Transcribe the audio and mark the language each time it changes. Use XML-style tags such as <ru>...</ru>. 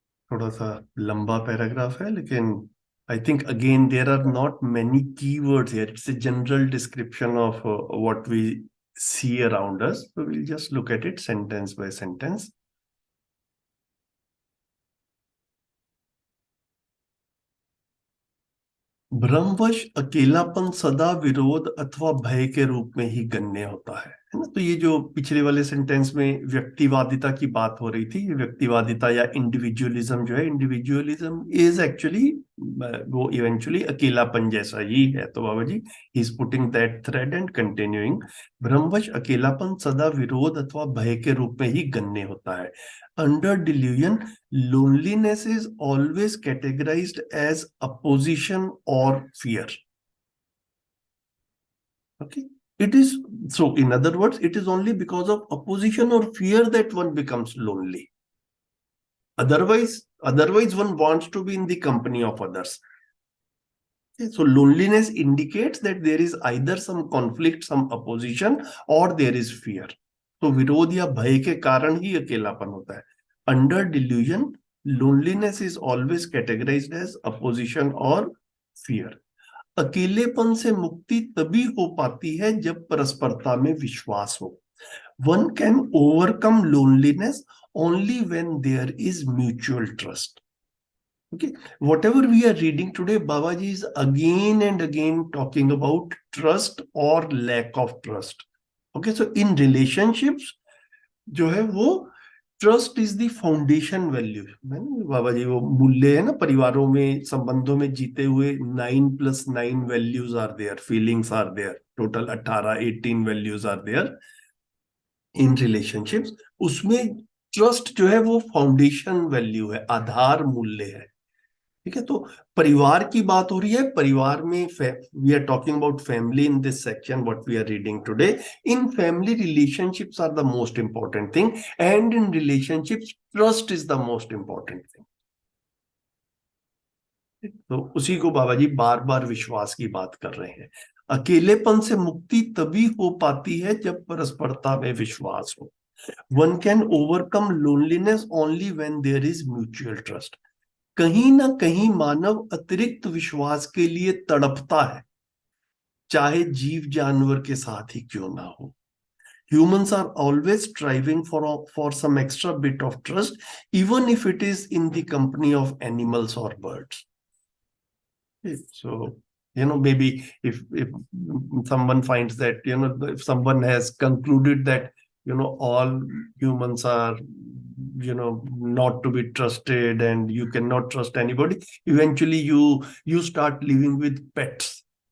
<hi>थोड़ा सा लंबा पैराग्राफ है, लेकिन</hi> <en>I think again there are not many keywords here, it's a general description of what we see around us. So we'll just look at it sentence by sentence.</en> <hi>भ्रमवश अकेलापन सदा विरोध अथवा भय के रूप में ही गण्य होता है ना। तो ये जो पिछले वाले सेंटेंस में व्यक्तिवादिता की बात हो रही थी, ये व्यक्तिवादिता या इंडिविजुअलिज्म जो है, इंडिविजुअलिज्म</hi> <en>is actually</en> <hi>वो इवेंचुअली अकेलापन जैसा ही है। तो बाबा जी</hi> <en>ही is putting that thread and continuing,</en> <hi>भ्रमवश अकेलापन सदा विरोध अथवा भय के रूप में ही गण्य होता है।</hi> <en>Under delusion, loneliness is always categorized as opposition or fear. Okay, it is so. In other words, it is only because of opposition or fear that one becomes lonely. Otherwise, one wants to be in the company of others. Okay, so loneliness indicates that there is either some conflict, some opposition, or there is fear.</en> <hi>तो विरोध या भय के कारण ही अकेलापन होता है।</hi> <en>Under delusion, loneliness is always categorized as opposition or fear.</en> <hi>अकेलेपन से मुक्ति तभी हो पाती है जब परस्परता में विश्वास हो।</hi> <en>One can overcome loneliness only when there is mutual trust. Okay, whatever we are reading today, Babaji is again and again talking about trust or lack of trust. Okay, so in relationships,</en> <hi>जो है वो</hi> <en>Trust is the foundation value.</en> <hi>बाबा जी वो मूल्य है ना, परिवारों में, संबंधों में जीते हुए</hi> <en>9+9 values are there, feelings are there, total 18 values are there in relationships.</en> <hi>उसमें ट्रस्ट जो है वो फाउंडेशन वैल्यू है, आधार मूल्य है। ठीक है, तो परिवार की बात हो रही है। परिवार में</hi> <en>We are talking about family in this section what we are reading today. In family relationships are the most important thing, and in relationships trust is the most important thing.</en> <hi>तो उसी को बाबा जी बार बार विश्वास की बात कर रहे हैं। अकेलेपन से मुक्ति तभी हो पाती है जब परस्परता में विश्वास हो.</hi> <en>One can overcome loneliness only when there is mutual trust.</en> <hi>कहीं ना कहीं मानव अतिरिक्त विश्वास के लिए तड़पता है, चाहे जीव जानवर के साथ ही क्यों ना हो.</hi> <en>Humans are always striving for some extra bit of trust, even if it is in the company of animals or birds. So, maybe if someone finds that, if someone has concluded that, all humans are, not to be trusted and you cannot trust anybody, eventually you start living with pets.</en>